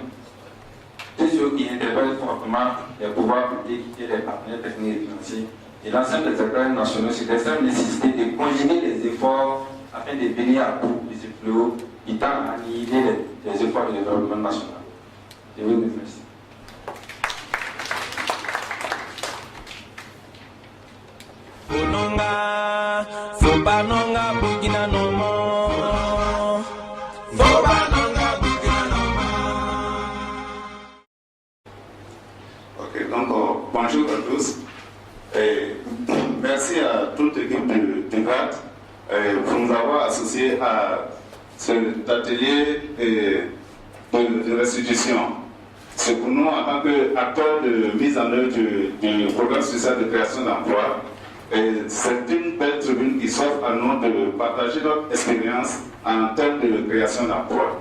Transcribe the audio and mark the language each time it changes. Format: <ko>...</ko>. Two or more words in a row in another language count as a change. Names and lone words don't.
<fr>C'est ce qui interpelle fortement les pouvoirs publics et les partenaires techniques et financiers et l'ensemble des acteurs nationaux sur l'extrême nécessité de conjuguer les efforts afin de venir à bout de ce fléau qui tend à annihiler les efforts de développement national. Je vous remercie. Bononga, Fobanonga, Burkina no more. Fobanonga, Burkina no more. Ok, donc bonjour à tous. Et merci à toute l'équipe de GAD pour nous avoir associés à cet atelier de restitution. C'est pour nous, en tant qu'acteurs de mise en œuvre du programme social de création d'emploi, c'est une belle tribune qui s'offre à nous de partager notre expérience en termes de création d'emploi.</fr>